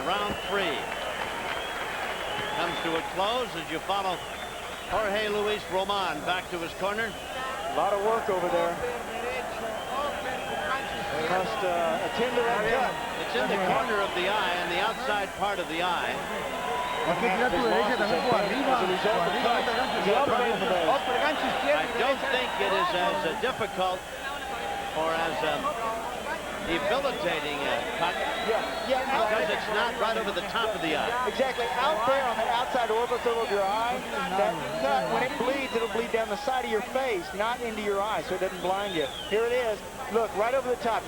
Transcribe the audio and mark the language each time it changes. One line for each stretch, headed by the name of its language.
English: Round 3 comes to a close as you follow Jorge Luis Roman back to his corner. A lot of work over there. They must attend to that cut. It's in the corner of the eye, and the outside part of the eye.
Spanish: Hay que tirar tu derecha también por arriba.
English: As a result of the cut. He's up right in the base.
Spanish: Otro gancho izquierdo.
English: I don't think it is as difficult or as debilitating a cut because it's not right over the top of the eye. Exactly. Out there on the outside orbital of your eye, that cut, when it bleeds, it'll bleed down the side of your face, not into your eye, so it doesn't blind you. Here it is. Look, right over the top.